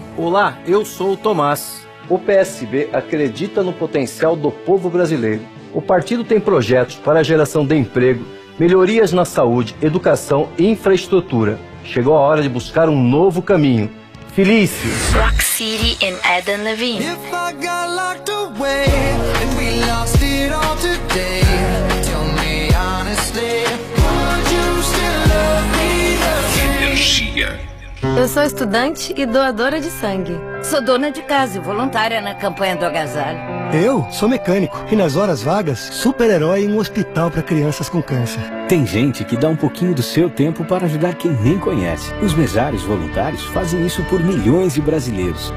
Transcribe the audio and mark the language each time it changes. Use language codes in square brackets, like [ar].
[pt] Olá, eu sou o Tomás. O PSB acredita no potencial do povo brasileiro. O partido tem projetos para a geração de emprego, melhorias na saúde, educação e infraestrutura. Chegou a hora de buscar um novo caminho. Felício! [en] Rock City in Eden Levine. If I got locked away and we lost it all today, tell me honestly, would you still love me the same? [pt] Energia. Eu sou estudante e doadora de sangue. Sou dona de casa e voluntária na campanha do agasalho. Eu sou mecânico e nas horas vagas, super-herói em um hospital para crianças com câncer. Tem gente que dá um pouquinho do seu tempo para ajudar quem nem conhece. Os mesários voluntários fazem isso por milhões de brasileiros.